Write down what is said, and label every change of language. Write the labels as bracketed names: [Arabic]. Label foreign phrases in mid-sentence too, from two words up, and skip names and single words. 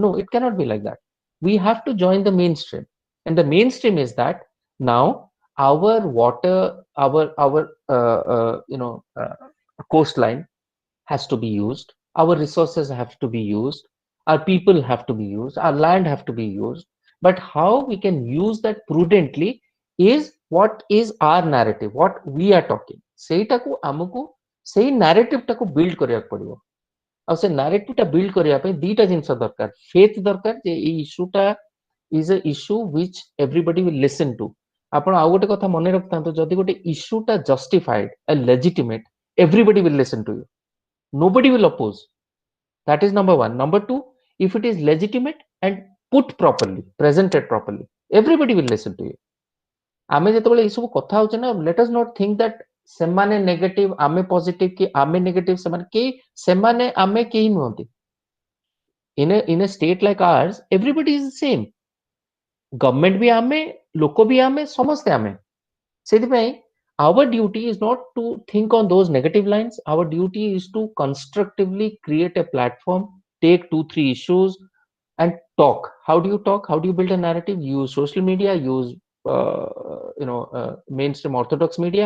[English] No, it cannot be like that. We have to join the mainstream, and the mainstream is that now our water, our coastline has to be used, our resources have to be used, our people have to be used, our land have to be used. But how we can use that prudently is what is our narrative, what we are talking. [Odia] ସେଇଟାକୁ ଆମକୁ ସେଇ narrative ଟାକୁ build କରିବାକୁ ପଡିବ। ଆଉ ସେ narrative ଟା build କରିବା ପାଇଁ ଦିଟା ଜିନିଷ ଦରକାର। [English] faith [Odia] ଦରକାର ଯେ ଏଇ [English] issue ଟା is a issue which everybody will listen to। [Odia] ଆପଣ ଆଉ ଗୋଟେ କଥା ମନେ ରଖିଥାନ୍ତୁ, ଯଦି ଗୋଟେ [English] issue ଟା justified and legitimate, everybody will listen to you, nobody will oppose. That is number 1. Number 2, if it is legitimate and put properly, presented properly, everybody will listen to you. [Odia] ଆମେ ଯେତେବେଳେ এই ସବୁ କଥା ହଉଛେ ନା, [English] let us not think that [Odia] ସେମାନେ negative ଆମେ positive କି ଆମେ negative ସେମାନେ କେହି, ସେମାନେ ଆମେ କେହି ନୁହନ୍ତି। [English] in a state like ours, everybody is the same. [Odia] Government ବି ଆମେ, ଲୋକ ବି ଆମେ, ସମସ୍ତେ ଆମେ। [English] ସେଥିପାଇଁ our duty is not to think on those negative lines. Our duty is to constructively create a platform, take 2-3 issues and talk. How do you talk? How do you build a narrative? Use social media, use mainstream orthodox media.